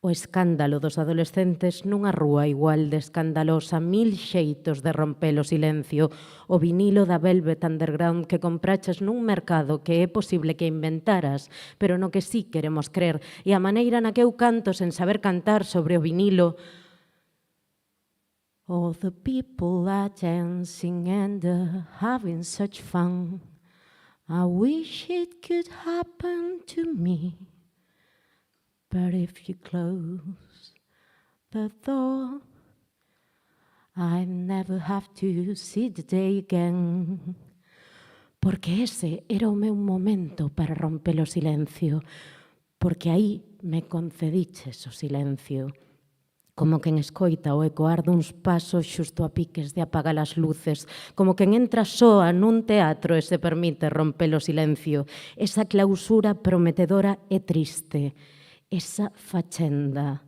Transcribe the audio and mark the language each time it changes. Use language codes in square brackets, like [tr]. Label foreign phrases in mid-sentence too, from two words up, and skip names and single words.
[gl] O escándalo dos adolescentes nunha rúa igual de escandalosa, 1000 xeitos de romper o silencio, o vinilo da Velvet Underground que compraches nun mercado que é posible que inventaras, pero no que sí queremos crer, e a maneira na que eu canto sen saber cantar sobre o vinilo. [en] All the people are dancing and having such fun. I wish it could happen to me. But if you close the door, I never have to see the day again. [gl] Porque ese era o meu momento para romper o silencio. Porque aí me concediches o silencio. Como quen escoita o ecoar duns pasos xusto a piques de apagar as luces, como quen entra soa nun teatro e se permite romper o silencio, esa clausura prometedora e triste, esa fachenda.